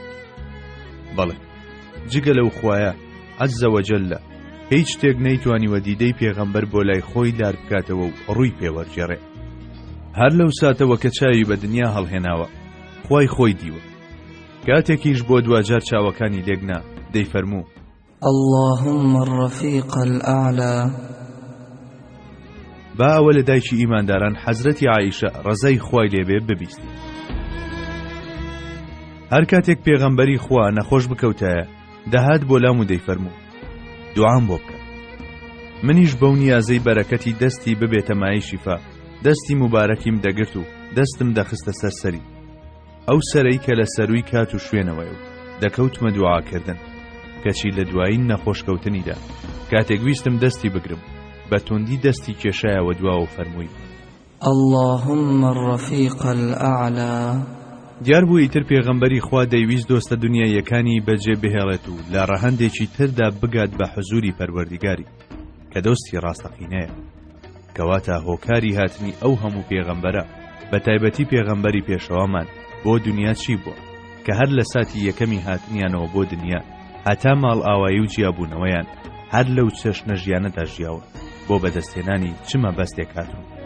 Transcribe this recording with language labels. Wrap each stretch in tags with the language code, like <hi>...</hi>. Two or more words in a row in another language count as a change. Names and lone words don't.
<ckb>بەڵێ جگە لەو خوایە</ckb> <ar>عەزە وەجەلە</ar> <ckb>هیچ شتێک نەیتوانیوە دیدەی پێغەمبەر بۆ لای خۆی لار بکاتەوە و ڕووی پێوەرجێڕێ. هەر لەو ساتەوە کە چاوی بە دنیا هەڵهێناوە خوای خۆی دیوە، کاتێکیش بۆ دوجار چاوەکانی لێگنا دەیفەرموو:</ckb> <ar>اللهم الرفيق الأعلى.</ar> <ckb>با ئەوە لە دایکی ئیمانداران حەزرەتی عایشە ڕەزای خوای لێبێ ببیستی. هەر کاتێک پێغەمبەری خوا نەخۆش بکەوتایە دەهات بۆ لام و دەیفەرموو: دوعام بۆ بکە. منیش بەو نیازەی بەرەکەتی دەستی ببێتە مای شیفا دەستی مبارەکیم دەگرت و دەستم دەخستە سەرسەری، ئەو سەرەی کە لە سەروی کات و شوێنەوەی و دەکەوتمە دوعاکردن، کەچی لە دوایی نەخۆشکەوتنیدا کاتێک ویستم دەستی بگرم بە توندی دەستی کێشایەوە دواوە فەرمووی:</ckb> <ar>اللهم الرفيق الأعلى.</ar> <ckb>دیار بوو ئیتر پێغەمبەری خوا دەیویست دۆستە دنیایەکانی بەجێ بهێڵێت و لە ڕەهەندێکی تردا بگات بە حزوری پەروەردگاری کە دۆستی ڕاستەقینەیە، کەواتە هۆکاری هاتنی ئەو هەموو پێغەمبەرە بە تایبەتی پێغەمبەری پێشەوامان بۆ دنیا چی بووە کە هەر لە ساتی یەکەمی هاتنیانەوە بۆ دنیا هەتا ماڵ ئاوایی و جیابوونەوەیان هەر لەو چەشنە ژیانەدا ژیاوە بۆ بەدەستێنانی چمە بەستێک هاتون.</ckb>